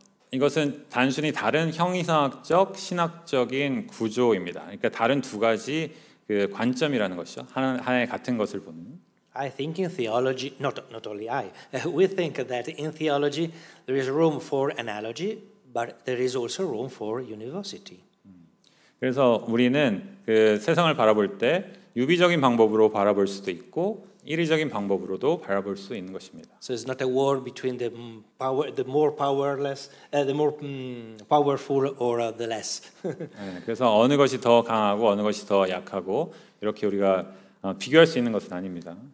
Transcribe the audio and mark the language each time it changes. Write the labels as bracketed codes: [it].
[ko] 이것은 단순히 다른 형이상학적, 신학적인 구조입니다. 그러니까 다른 두 가지 그 관점이라는 것이죠. 하나의 같은 것을 보는. [en] I think in theology, not only I, we think that in theology there is room for analogy, but there is also room for univocity. [ko] 그래서 우리는 그 세상을 바라볼 때 유비적인 방법으로 바라볼 수도 있고 이리적인 방법으로도 바라볼 수 있는 것입니다. [en] So it's not a war between the more powerless, the more powerful, or the less. [ko] 네, 그래서 어느 것이 더 강하고 어느 것이 더 약하고 이렇게 우리가 비교할 수 있는 것은 아닙니다.